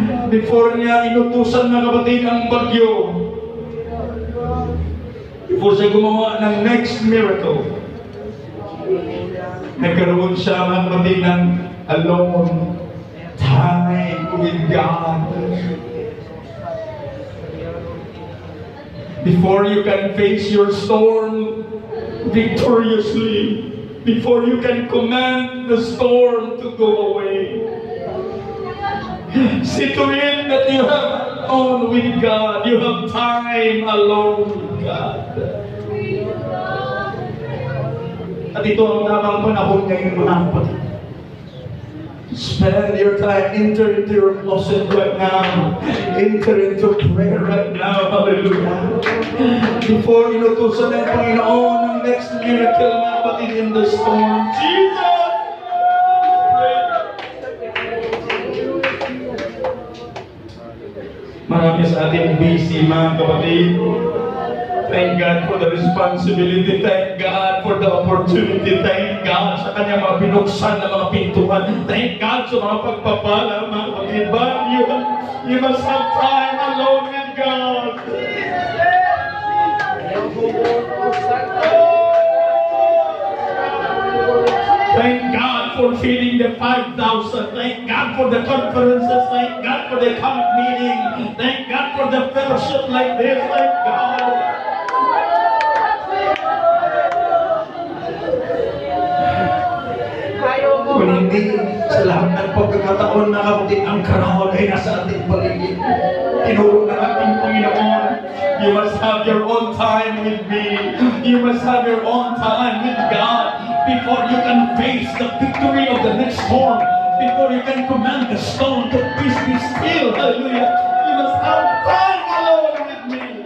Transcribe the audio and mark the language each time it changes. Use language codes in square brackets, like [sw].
[tl] Before niya inutusan, mga kapatid, ang bagyo, before siya gumawa ng next miracle, nagkaroon siya, mga kapatid, ng [en] alone time with God. Before you can face your storm victoriously, before you can command the storm to go away, see to it that you have alone with God. You have time alone with God. [tl] At ito ang tamang panahon ngayon, mga kapatid. [en] Spend your time, enter into your closet right now. Enter into prayer right now. Hallelujah. Before inutusan ng Panginoon ang next miracle, mga kapatid, in the storm. Jesus! [tl] Marami sa ating busy, mga kapatid. [en] Thank God for the responsibility. Thank God for the opportunity. [tl] Thank God sa kanyang mga binuksan na mga pintuan. Thank God sa mga pagpapala, mga kapatid. [en] But you must have time alone with God. Thank God for feeding the 5,000. Thank God for the conferences. Thank God for the camp meeting. Thank God for the fellowship like this. Thank God. [tl] Kung hindi sa lahat ng pagkakataon, na kapatid, ang karawal ay nasa ating paligid. Tinuro ng ating Panginoon, [en] you must have your own time with me. You must have your own time with God before you can face the victory of the next storm. Before you can command the stone to peace be still. Hallelujah. You must have time alone with me.